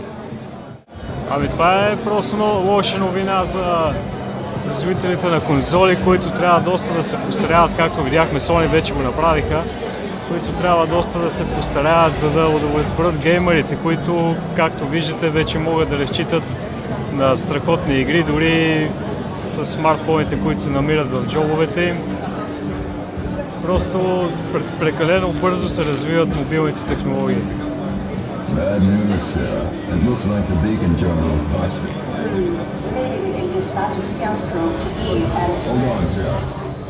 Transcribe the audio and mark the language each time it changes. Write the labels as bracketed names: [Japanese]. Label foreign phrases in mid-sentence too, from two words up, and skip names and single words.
[Bulgarian] Това е просто лоша новина за производителите на конзоли, които трябва доста да се постаряват, както видяхме, Sony вече го направиха, които трябва доста да се постаряват, за да удовлетворят геймерите, които, както виждате, вече могат да разчитат на страхотни игри, дори с смартфоните, които се намират в джобовете им. Просто прекалено бързо се развиват мобилните технологии. [English] Bad news, Sarah. It looks like the beacon terminal is busted. Dispatch a scout probe to Eve and... Hold on, Sarah.